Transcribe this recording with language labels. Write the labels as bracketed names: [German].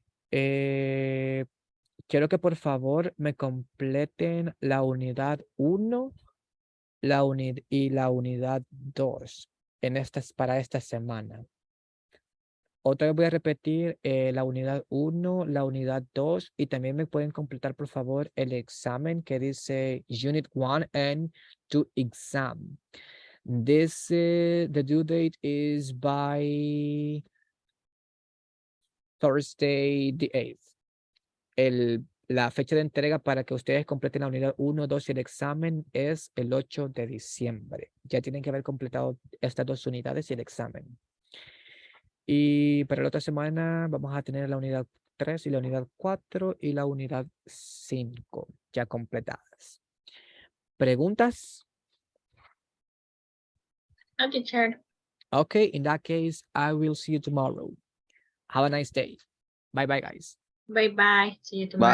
[Spanish] Quiero que por favor me completen la unidad 1 y la unidad 2 para esta semana. Otra vez voy a repetir la unidad 1, la unidad 2 y también me pueden completar por favor el examen que dice [English] Unit 1 and 2 exam. The due date is by Thursday the 8th. [Spanish] La fecha de entrega para que ustedes completen la unidad 1, 2 y el examen es el 8 de diciembre. Ya tienen que haber completado estas dos unidades y el examen. Y para la otra semana vamos a tener la unidad 3 y la unidad 4 y la unidad 5 ya completadas. ¿Preguntas? [English] No, teacher. Okay, in that case, I will see you tomorrow. Have a nice day. Bye bye, guys. Bye bye. See you tomorrow.